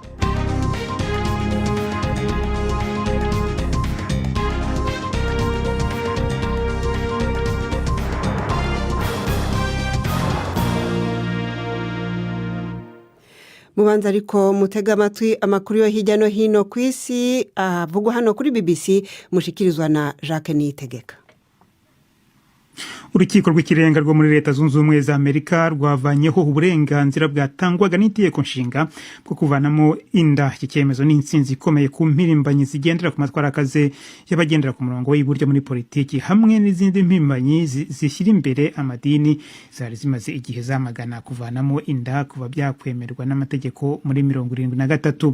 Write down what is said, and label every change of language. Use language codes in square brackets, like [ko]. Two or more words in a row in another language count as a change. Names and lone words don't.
[rn] Mubanza ariko mutega amatwi amakuru yo hirya no hino kw'isi avugwa hano kuri BBC, mushikirizwa na Jacques Niyitegeka. [rw] Urukiko rw'ikirenga rwo muri Leta Zunze Ubumwe za Amerika rwavanyeho uburenganzira bwatangwaga n'itegeko nshinga bwo kuvanamo inda. Iki cyemezo ni intsinzi ikomeye ku mpirimbanyi zigendera ku matwarakaze y'abagendera ku murongo w'iburyo muri politiki hamwe n'izindi mpirimbanyi zishyira imbere amadini zari zimaze igihe zamagana kuvanamo inda kuva byakwemerwa n'amategeko muri 73.